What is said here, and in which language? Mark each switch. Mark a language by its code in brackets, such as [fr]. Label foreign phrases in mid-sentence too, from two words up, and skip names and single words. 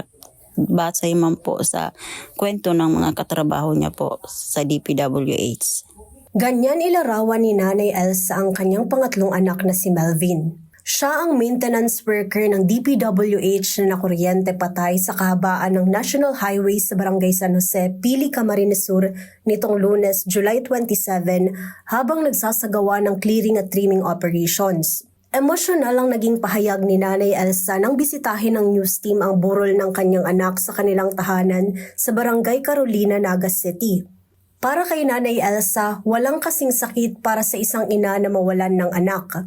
[tl] Basay man po sa kwento ng mga katrabaho niya po sa DPWH. Ganyan ilarawan ni Nanay Elsa ang kanyang pangatlong anak na si Melvin. Siya ang [en] maintenance worker [tl] ng DPWH na nakuryente patay sa kahabaan ng National Highway sa Barangay San Jose, Pili, Camarines Sur nitong Lunes, July 27 habang nagsasagawa ng clearing at [en] trimming operations. [tl] Emosyonal ang naging pahayag ni Nanay Elsa nang bisitahin ng news team ang burol ng kanyang anak sa kanilang tahanan sa Barangay Carolina, Nagas City. Para kay Nanay Elsa, walang kasing sakit para sa isang ina na mawalan ng anak.